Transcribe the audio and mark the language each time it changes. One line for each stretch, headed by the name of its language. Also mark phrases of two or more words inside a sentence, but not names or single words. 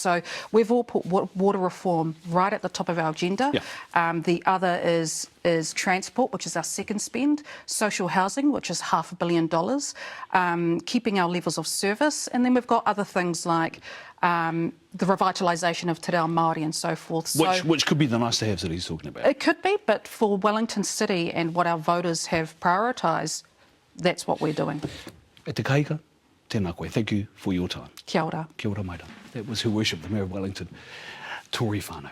English: So we've all put water reform right at the top of our agenda. The other is transport, which is our second spend, social housing, which is $500 million, keeping our levels of service, and then we've got other things like the revitalisation of
Māori: te reo Māori
English: and so forth. Which could be the nice-to-haves that he's talking about. It could be, but for Wellington City and what our voters have prioritised, that's what we're doing.
Māori: E te kaika, tēnā koe.
English: Thank you for your time.
Māori: Kia ora. Kia ora, maira.
English: That was Her Worship, the Mayor of Wellington, Tory Whanau.